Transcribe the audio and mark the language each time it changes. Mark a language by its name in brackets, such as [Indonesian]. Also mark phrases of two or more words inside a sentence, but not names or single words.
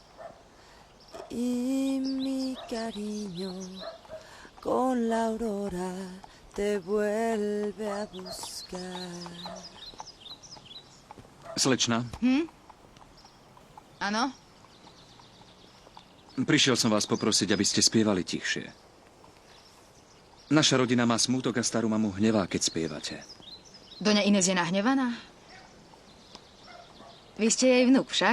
[Spanish] Y mi cariño con la aurora te vuelve a buscar. [Slovak] Slečna, Áno? prišiel som vás poprosiť, aby ste spievali tichšie. Naša rodina má smútok a starú mamu hnevá, keď spievate. Doňa Inés je nahnevaná? Vy ste jej vnuk však?